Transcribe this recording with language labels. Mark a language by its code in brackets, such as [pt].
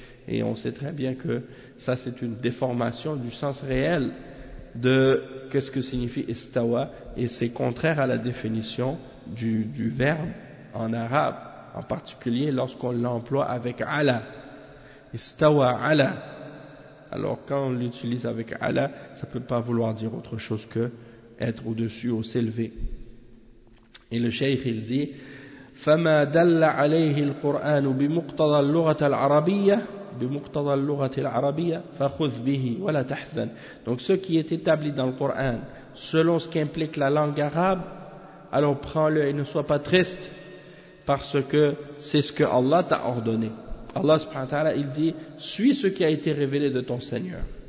[fr] Et on sait très bien que ça c'est une déformation du sens réel de qu'est-ce que signifie istawa, et c'est contraire à la définition du verbe en arabe, en particulier lorsqu'on l'emploie avec ala, istawa ala. Alors quand on l'utilise avec ala, ça peut pas vouloir dire autre chose que être au-dessus ou s'élever. Et le cheikh il dit [ar] فما دل عليه القرآن بمقتضى اللغة العربية بمقتضى اللغة العربية فخذ به ولا تحزن. [fr] Donc ce qui est établi dans le Coran selon ce qu'implique la langue arabe, alors prends-le et ne sois pas triste, parce que c'est ce que Allah t'a ordonné. Allah subhanahu wa ta'ala il dit suis ce qui a été révélé de ton Seigneur.